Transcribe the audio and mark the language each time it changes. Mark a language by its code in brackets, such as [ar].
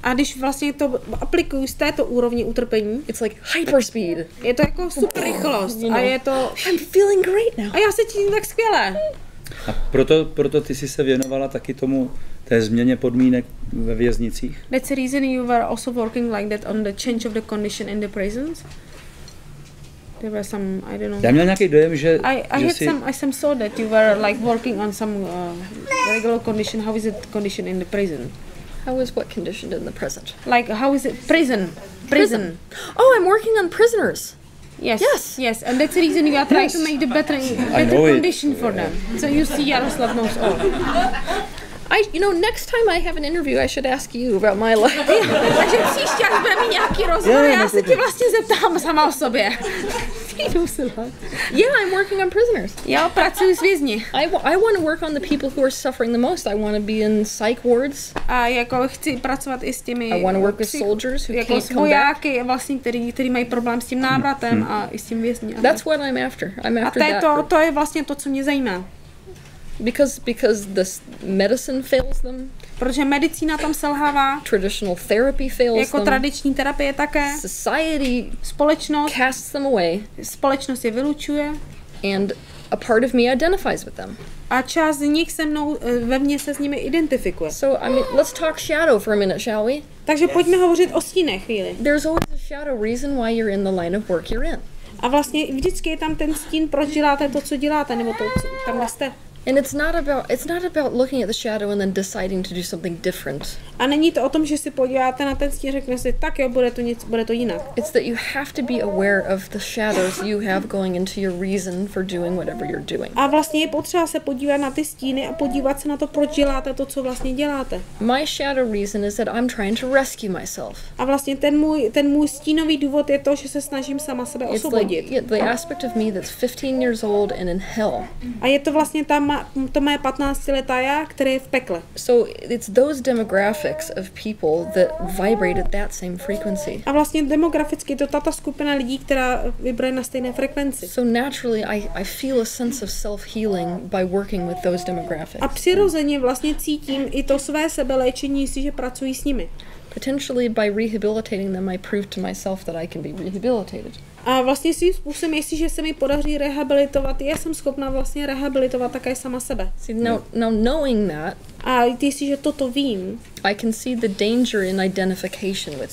[cs] a když vlastně to aplikují z této úrovni utrpení, [en] it's like hyperspeed. [cs] je to jako super rychlost a je to... [en] I'm feeling great now. [cs] A já se cítím tak skvěle. A proto ty jsi se věnovala taky té změně podmínek ve věznicích? [en] That's the reason you were also working like that on the change of the condition in the prisons. There were some, I don't know. [cs] Já měl nějaký dojem, že [en] I had some saw that you were like working on some regular condition. How is it condition in the prison? How is what conditioned in the present? Like how is it prison? Oh, I'm working on prisoners. Yes. And that's the reason you are trying to make the better condition for them. So you see, Jaroslava knows all. Next time I have an interview, I should ask you about my life. [cs] Takže příště, až bude mít nějaký rozhovor, já se ti vlastně zeptám sama o sobě. [en] Yeah, I'm working on prisoners. [cs] Jo, pracuji s vězni. [en] I want to work on the people who are suffering the most. I want to be in psych wards. [cs] A jako chci pracovat i s těmi [en] I want to work with soldiers who [cs] jako [en] can't come back. [cs] vojáky, vlastně, který mají problém s tím návratem a i s tím vězni. [en] That's what I'm after. I'm after that. [cs] To je vlastně to, co mě zajímá. [en] Because this medicine fails them. [cs] Protože medicína tam selhává. [en] Traditional therapy fails [cs] jako [en] them. [cs] tradiční terapie také. [en] Society [cs] společnost [en] casts them away. [cs] Společnost je vylučuje. [en] And a part of me identifies with them. [cs] A část z nich ve mně se s nimi identifikuje. [en] So let's talk shadow for a minute, shall we? [cs] Takže pojďme hovořit o stínech chvíli. [en] There's always a shadow reason why you're in the line of work you're in. [cs] A vlastně vždycky je tam ten stín, proč děláte to, co děláte, nebo to, co tam jste. [en] And it's not about looking at the shadow and then deciding to do something different. [cs] A není to o tom, že si podíváte na ten stín, řekne si, tak jo, bude to jinak. [en] It's that you have to be aware of the shadows you have going into your reason for doing whatever you're doing. [cs] A vlastně je potřeba se podívat na ty stíny a podívat se na to, proč děláte to, co vlastně děláte. [en] My shadow reason is that I'm trying to rescue myself. [cs] A vlastně ten můj stínový důvod je to, že se snažím sama sebe osvobodit. [en] It's like the aspect of me that's 15 years old and in hell. [cs] A je to vlastně to mé 15letá já, které je v pekle. [en] So it's those demographics of people that vibrate at that same frequency. [cs] A vlastně demograficky je to tato skupina lidí, která vibruje na stejné frekvenci. [en] So naturally I feel a sense of self-healing by working with those demographics. [cs] A přirozeně vlastně cítím i to své sebeléčení, jestliže pracuji s nimi. [en] Potentially by rehabilitating them, I prove to myself that I can be rehabilitated. [cs] A vlastně svým způsobem, jestliže se mi podaří rehabilitovat, já jsem schopná vlastně rehabilitovat také sama sebe. [en] See, now knowing that, [cs] A jestliže toto vím, [en] I can see the danger in identification with